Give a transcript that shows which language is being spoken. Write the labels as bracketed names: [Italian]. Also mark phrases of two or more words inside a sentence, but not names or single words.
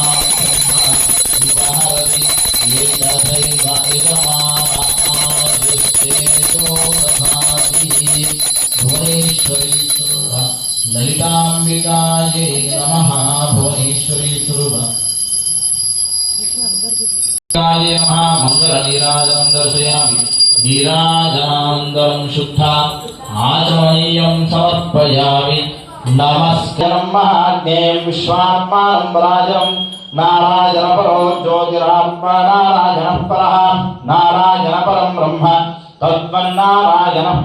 [Sanskrit] विहरति एकथैव इदमानः भुवनेश्वरी स्वरूप ललिताम्बिकाये नमः भुवनेश्वरी स्वरूप नीराजनाय नमः मङ्गलनीराजनं दर्शयामि नीराजनानन्दं शुद्धा आचमनीयं समर्पयामि नमस्कारं महाज्ञेयं विश्वात्मानं राजं नारायणपरो ज्योतिरात्मा नारायणः परः नारायणपरं ब्रह्म तद्वन्नारायणः